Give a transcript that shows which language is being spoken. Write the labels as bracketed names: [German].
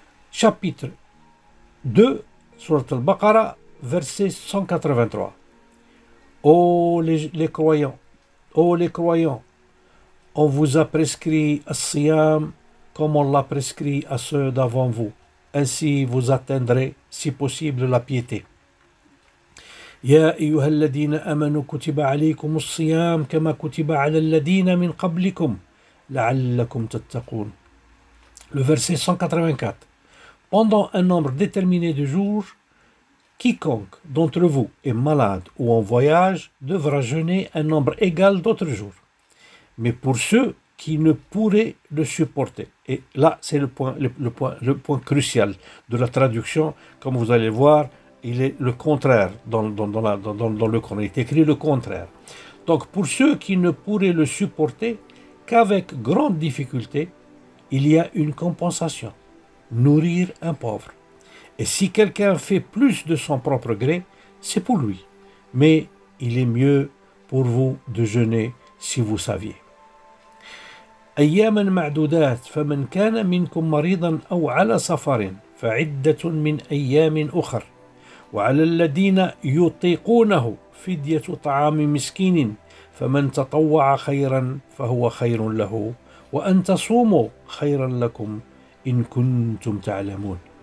[French] Chapitre 2, Surat al-Baqarah, verset 183. Ô les croyants, on vous a prescrit as-siyam comme on l'a prescrit à ceux d'avant vous. Ainsi vous atteindrez, si possible, la piété. [Arabic] يا أيها الذين آمنوا كتب عليكم الصيام كما كتب على الذين من قبلكم لعلكم تتقون. [French] Le verset 184. Pendant un nombre déterminé de jours, quiconque d'entre vous est malade ou en voyage devra jeûner un nombre égal d'autres jours. Mais pour ceux qui ne pourraient le supporter, et là c'est le point crucial de la traduction, comme vous allez voir, il est le contraire dans le Coran, il est écrit le contraire. Donc pour ceux qui ne pourraient le supporter qu'avec grande difficulté, il y a une compensation, nourrir un pauvre. Et si quelqu'un fait plus de son propre gré, c'est pour lui. Mais il est mieux pour vous de jeûner si vous saviez. [Arabic] أياما معدودات فمن كان منكم مريضا أو على سفر فعدة من أيام أخر وعلى الذين يطيقونه فدية طعام مسكين فمن تطوع خيرا فهو خير له وأن تصوموا خيرا لكم إن كنتم تعلمون.